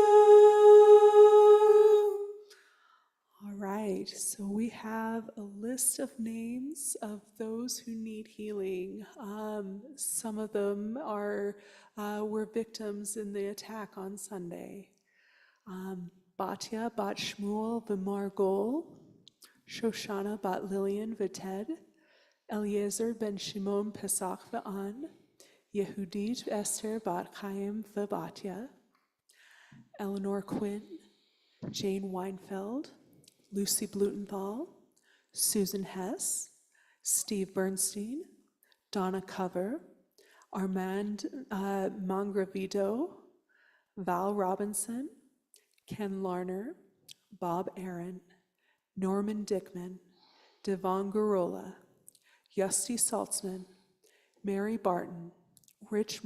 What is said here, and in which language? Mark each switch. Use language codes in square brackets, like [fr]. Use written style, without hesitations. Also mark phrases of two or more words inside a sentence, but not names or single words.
[en] All right, so we have a list of names of those who need healing. Some of them were victims in the attack on Sunday. Batya bat Shmuel v'Margol, Shoshana bat Lillian v'Ted, Eliezer ben Shimon Pesach v'An, Yehudit Esther bat Chaim v'Batya, Eleanor Quinn, Jane Weinfeld, Lucy Blutenthal, Susan Hess, Steve Bernstein, Donna Cover, Armand Mangravido, Val Robinson, Ken Larner, Bob Aaron, Norman Dickman, Devon Garola, Yusty Saltzman, Mary Barton, Rich